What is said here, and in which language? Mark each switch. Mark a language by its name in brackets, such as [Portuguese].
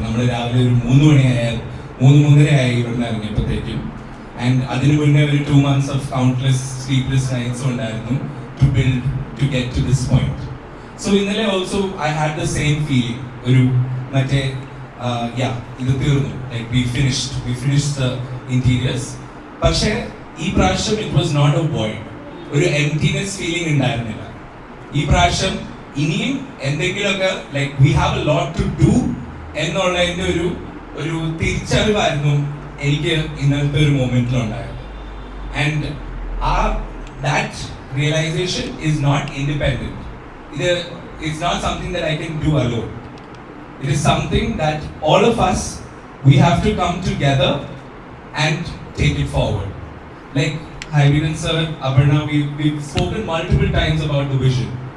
[Malayalam] നമ്മൾ രാവിലെ ഒരു 3:30 ഇവിടുന്ന് ഇറങ്ങിയപ്പോഴത്തേക്കും, [English] and [Malayalam] അതിന് മുന്നേ ഒരു [English] 2 months of countless sleepless nights [Malayalam] ഉണ്ടായിരുന്നു [English] to build to get to this point. So [Malayalam] ഇന്നലെ [English] also I had the same feeling. [Malayalam] ഒരു മറ്റേ ഇത് തീർന്നു, [English] like we finished the interiors. [Malayalam] പക്ഷേ ഈ പ്രാവശ്യം [English] it was not a void, [Malayalam] ഒരു [English] emptiness feeling [Malayalam] ഉണ്ടായിരുന്നില്ല. ഈ പ്രാവശ്യം ഇനിയും എന്തെങ്കിലുമൊക്കെ [English] like we have a lot to do [Malayalam] എന്നുള്ളതിൻ്റെ ഒരു തിരിച്ചറിവായിരുന്നു എനിക്ക് ഇന്നത്തെ ഒരു മൊമെന്റിൽ ഉണ്ടായത്. [English] And that realization is not independent. It's not something that I can do alone. It is something that all of us, we have to come together and take it forward. Like Hibe sir, Aparna, we've spoken multiple times about the vision.